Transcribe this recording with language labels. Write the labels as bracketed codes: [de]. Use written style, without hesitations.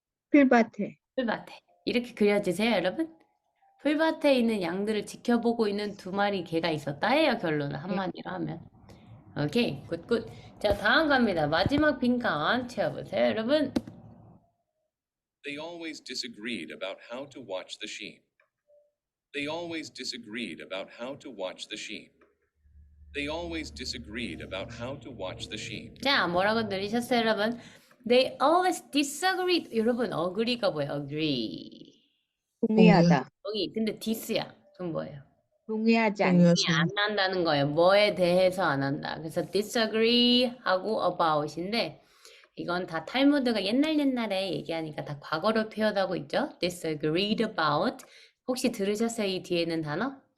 [ko] 풀밭에. 풀밭에. 이렇게 그려지세요, 여러분? 풀밭에 있는 양들을 지켜보고 있는 두 마리 개가 있었다예요, 결론을 한마디로 하면. 오케이, 굿. 자, 다음 갑니다. 마지막 빈칸 채워보세요, 여러분. [en] They always disagreed about how to watch the sheep. They always disagreed about how to watch the sheep. They always disagreed about how to watch the sheep. [ko] 자, 뭐라고 들으셨어요, 여러분? [en] They always disagreed. [ko] 여러분, agree가 뭐예요? [en] agree. [ko] 동의하다. 근데 dis야. 그럼 뭐예요? 동의하지 않다. 동의하지 안 한다는 거예요. 뭐에 대해서 안 한다. 그래서 disagree 하고 about인데 이건 다 탈무드가 옛날에 얘기하니까 다 과거로 표현하고 있죠. disagreed about. 혹시 들으셨어요? 이 뒤에 있는 단어?